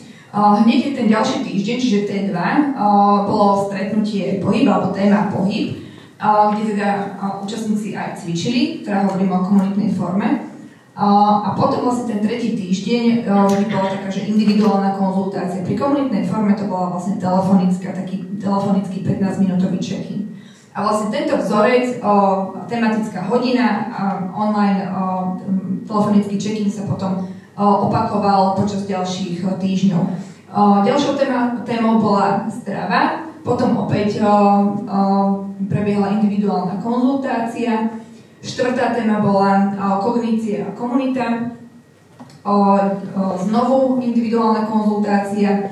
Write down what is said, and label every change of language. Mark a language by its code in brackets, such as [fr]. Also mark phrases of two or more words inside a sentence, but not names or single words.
[sk] Hneď ten ďalší týždeň, čiže T2, bolo stretnutie pohyb, alebo téma pohyb, kde teda účastníci aj cvičili, teda hovorím o komunitnej forme. A potom vlastne ten tretí týždeň vždy bola taká, že individuálna konzultácia. Pri komunitnej forme to bola vlastne taký telefonický 15-minútový check-in. A vlastne tento vzorec, tematická hodina, online telefonický check-in sa potom opakoval počas ďalších týždňov. Ďalšou témou bola strava, potom opäť prebiehala individuálna konzultácia. Štvrtá téma bola kognícia a komunita, znovu individuálna konzultácia.